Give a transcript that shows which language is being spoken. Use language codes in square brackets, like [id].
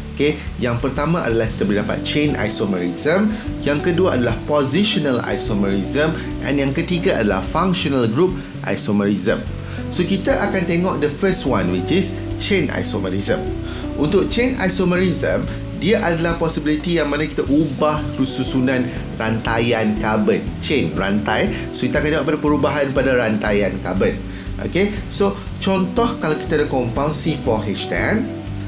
[ms] Okay, yang pertama adalah kita boleh dapat chain isomerism, yang kedua adalah positional isomerism, and yang ketiga adalah functional group isomerism. So kita akan tengok [en] the first one, which is chain isomerism. [ms] Untuk chain isomerism, dia adalah possibility yang mana kita ubah susunan rantaian karbon. Chain, rantai. So kita akan tengok pada perubahan pada rantaian karbon. Okay, so contoh kalau kita ada compound C4H10.